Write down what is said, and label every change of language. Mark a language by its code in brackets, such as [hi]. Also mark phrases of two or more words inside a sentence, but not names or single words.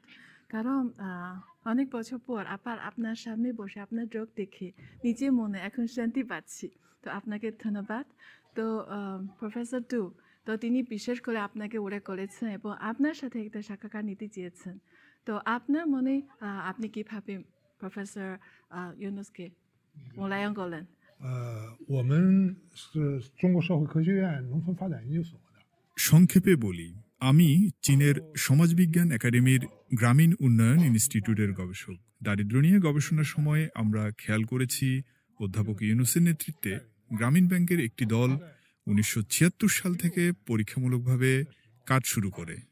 [bn] কারণ অনেক বছর পর আবার আপনার সামনে বসে আপনার চোখ দেখে নিজের মনে এখন শান্তি পাচ্ছি। তো আপনাকে ধন্যবাদ। তো প্রফেসর ডু, তো তিনি বিশেষ করে আপনাকে উল্লেখ করেছেন এবং আপনার সাথে একটা সাক্ষাৎকার নিতে চেয়েছেন। তো আপনার মনে আপনি কিভাবে প্রফেসর ইউনুসকে মূল্যায়ন করলেন? [zh] 我们是中国社会科学院农村发展研究所的。 [bn] সংক্ষেপে বলি, আমি চীনের সমাজবিজ্ঞান একাডেমির গ্রামীণ উন্নয়ন ইনস্টিটিউটের গবেষক। দারিদ্র নিয়ে গবেষণার সময় আমরা খেয়াল করেছি অধ্যাপক ইউনুসের নেতৃত্বে গ্রামীণ ব্যাংকের একটি দল ১৯৭৬ সাল থেকে পরীক্ষামূলকভাবে কাজ শুরু করে।